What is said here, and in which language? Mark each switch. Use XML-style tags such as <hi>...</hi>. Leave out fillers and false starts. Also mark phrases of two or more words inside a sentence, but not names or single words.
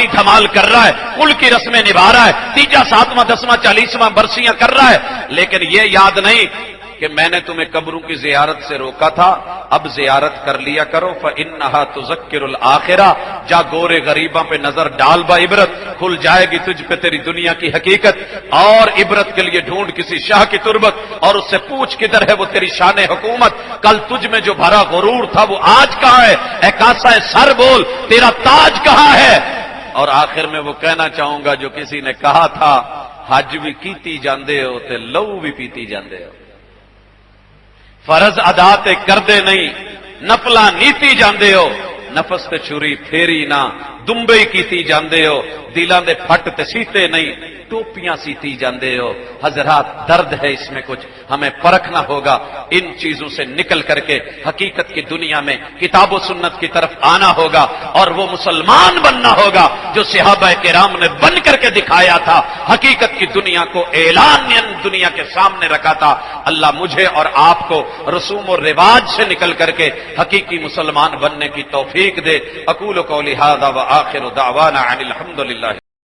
<ur>دھمال کر رہا ہے، کل کی رسمیں نبھا رہا ہے، تیجا ساتواں 10واں 40واں برسیاں کر رہا ہے، لیکن یہ یاد نہیں کہ میں نے تمہیں قبروں کی زیارت سے روکا تھا، اب زیارت کر لیا کرو،</ur> <ar>فإنہا تذکر الآخرہ،</ar> <ur>جا گورے غریباں پہ نظر ڈال با عبرت، کھل جائے گی تجھ پہ تیری دنیا کی حقیقت، اور عبرت کے لیے ڈھونڈ کسی شاہ کی تربت، اور اس سے پوچھ کدھر ہے وہ تیری شان حکومت، کل تجھ میں جو بھرا غرور تھا وہ آج کہاں ہے، اے کاسا سر بول تیرا تاج کہاں ہے۔ اور آخر میں وہ کہنا چاہوں گا جو کسی نے کہا تھا،</ur> <pa>حج بھی کیتی جاندے ہو تے لو بھی پیتی جاندے ہو، فرض ادا تے کردے نہیں، نفلا نیتی جاندے ہو، نفس تے چھری پھیری نہ، دمبئی کیتی جاندے ہو، دلاں دے پھٹ تے سیتے نہیں، ٹوپیاں سیتی جاندے ہو۔</pa> <ur>حضرات درد ہے اس میں کچھ، ہمیں پرکھنا ہوگا، ان چیزوں سے نکل کر کے حقیقت کی دنیا میں کتاب و سنت کی طرف آنا ہوگا، اور وہ مسلمان بننا ہوگا جو صحابہ کرام نے بن کر کے دکھایا تھا، حقیقت کی دنیا کو اعلان دنیا کے سامنے رکھا تھا۔ اللہ مجھے اور آپ کو رسوم و رواج سے نکل کر کے حقیقی مسلمان بننے کی توفیق دے۔</ur> <ar>اقول قولی ھذا وآخر دعوانا ان الحمد للہ۔</ar>